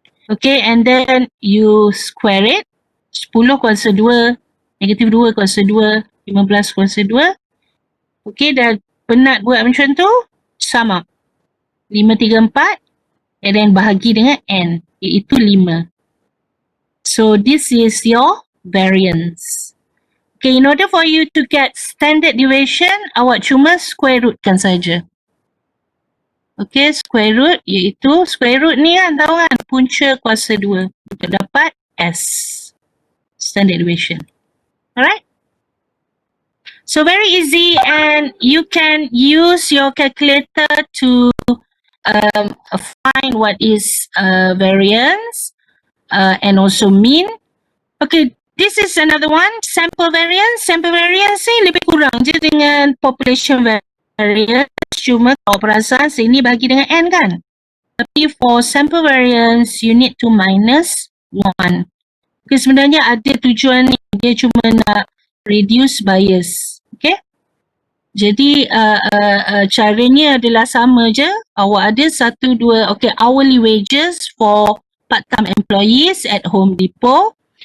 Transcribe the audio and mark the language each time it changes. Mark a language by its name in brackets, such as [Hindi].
[English] Okay, and then you square it. [Malay] 10 kuasa 2, negatif 2 kuasa 2, 15 kuasa 2. Okay, dah penat buat macam tu, [English] sum up. [Malay] 5, 3, 4, [English] and then [Malay] bahagi dengan N, iaitu 5. [English] So, this is your variance. Okay, in order for you to get standard deviation, [Malay] awak cuma square rootkan saja. Okay, square root iaitu, square root ni kan, tahu kan, punca kuasa 2 untuk dapat S, standard deviation. Alright? [English] So, very easy, and you can use your calculator to find what is variance and also mean. Okay, this is another one, sample variance. Sample variance [Malay] ni lebih kurang je dengan [English] population variance. [Malay] Cuma kalau perasan sini bagi dengan N kan. Tapi [English] for sample variance, you need to minus 1. [Malay] Okay, sebenarnya ada tujuan ni. Dia cuma nak [English] reduce bias. [Malay] Okay. Jadi caranya adalah sama je. Awak ada [English] 1, 2, okay, hourly wages for part-time employees at Home Depot.